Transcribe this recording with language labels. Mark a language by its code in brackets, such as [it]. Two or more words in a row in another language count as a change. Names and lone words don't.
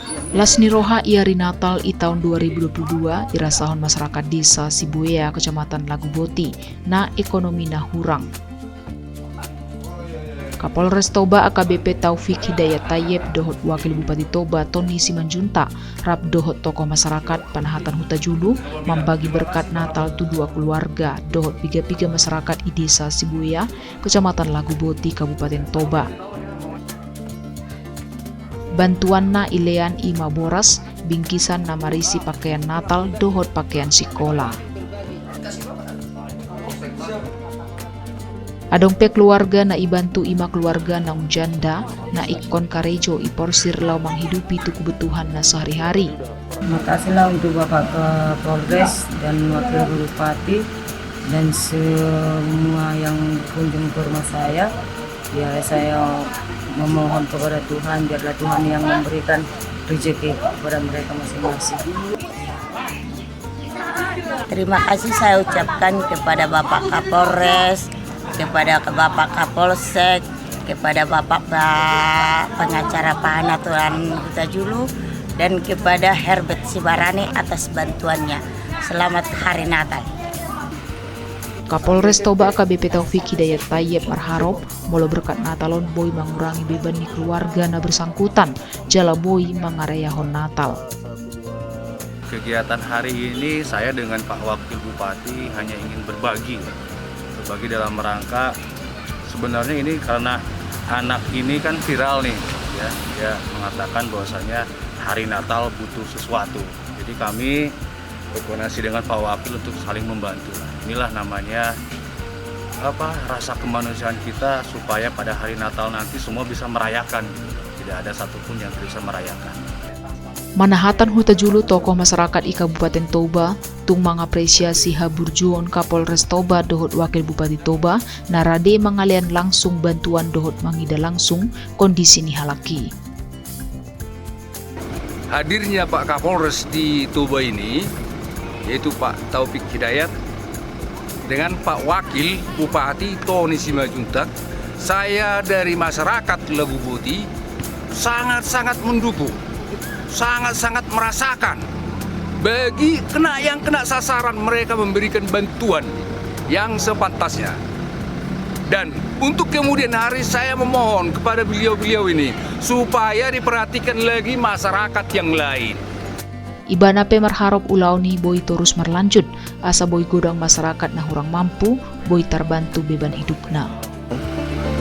[bbc] Lasni roha iari Natal i tahun 2022 irasahon masyarakat desa Sibuea, kecamatan Laguboti, na ekonomi na hurang. Kapolres Toba AKBP Taufik Hidayat Tayyip dohot Wakil Bupati Toba Tony Simanjuntak rap dohot tokoh masyarakat Panahatan Huta Julu membagi berkat Natal tu dua keluarga dohot piga-piga masyarakat i desa Sibuea, kecamatan Laguboti, Kabupaten Toba. Bantuan na ilean ima boras, bingkisan na marisi pakaian Natal dohot pakaian sekolah. Adongpe keluarga na ibantu ima keluarga na janda na ikon karejo iporsir lau menghidupi tu kebutuhan na sehari-hari. [id] Terima kasihlah untuk Bapak Kapolres dan Wakil Bupati dan semua yang kunjung ke rumah saya. Ya, saya memohon kepada Tuhan, biarlah Tuhan yang memberikan rezeki kepada mereka masing-masing. Terima kasih saya ucapkan kepada Bapak Kapolres, kepada Bapak Kapolsek, kepada Bapak pengacara Panahatan Huta Julu, dan kepada Herbert Sibarani atas bantuannya. Selamat Hari Natal. [bbc] Kapolres Toba AKBP Taufik Hidayat Tayyip berharap mula berkat Natalon boy [id] mengurangi beban [bbc] di keluarga na bersangkutan jala boy mengarayahon Natal. [id] Kegiatan hari ini saya dengan Pak Wakil Bupati hanya ingin berbagi dalam rangka sebenarnya ini karena anak ini kan viral nih ya, dia mengatakan bahwasanya hari Natal butuh sesuatu. Jadi kami berkoordinasi dengan Pak Wakil untuk saling membantu. Inilah namanya rasa kemanusiaan kita supaya pada hari Natal nanti semua bisa merayakan. Tidak ada satupun yang bisa merayakan. [bbc] Manahatan Huta Julu tokoh masyarakat i Kabupaten Toba tung mengapresiasi haburjuon Kapolres Toba dohot Wakil Bupati Toba narade mengalian langsung bantuan dohot mangida langsung kondisi ni halaki. [id] Hadirnya Pak Kapolres di Toba ini yaitu Pak Taufik Hidayat dengan Pak Wakil Bupati Tony Simanjuntak, saya dari masyarakat Laguboti sangat-sangat mendukung, sangat-sangat merasakan bagi yang kena sasaran mereka memberikan bantuan yang sepantasnya. Dan untuk kemudian hari saya memohon kepada beliau-beliau ini supaya diperhatikan lagi masyarakat yang lain. [bbc] Ibana pe marharap ulau ni boy terus merlanjut asa boy godang masyarakat na hurang mampu boy terbantu beban hidupna.